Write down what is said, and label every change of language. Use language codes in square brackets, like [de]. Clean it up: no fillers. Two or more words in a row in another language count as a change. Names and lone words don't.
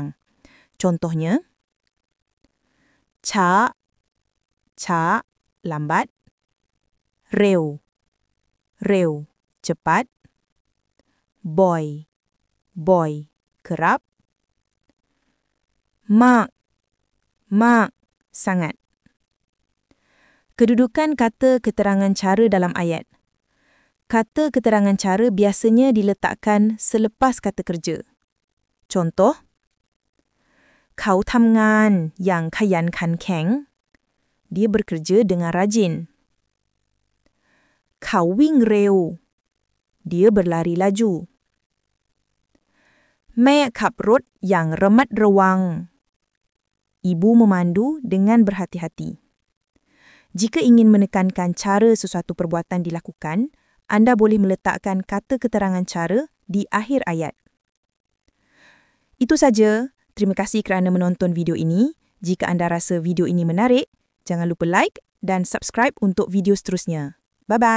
[ms] Contohnya, [th] ช้า ช้า lambat. เร็ว เร็ว cepat. Boy, boy, [ms] kerap. [th] มาก มาก sangat. [ms] Kedudukan kata keterangan cara dalam ayat. Kata keterangan cara biasanya diletakkan selepas kata kerja. Contoh, [th] เขาทำงานอย่างขยันขันแข็ง [ms] Dia bekerja dengan rajin. [th] เขาวิ่งเร็ว [ms] Dia berlari laju. [th] แม่ขับรถอย่างระมัดระวัง [ms] Ibu memandu dengan berhati-hati. Jika ingin menekankan cara sesuatu perbuatan dilakukan, anda boleh meletakkan kata keterangan cara di akhir ayat. Itu saja. Terima kasih kerana menonton video ini. Jika anda rasa video ini menarik, jangan lupa like dan subscribe untuk video seterusnya.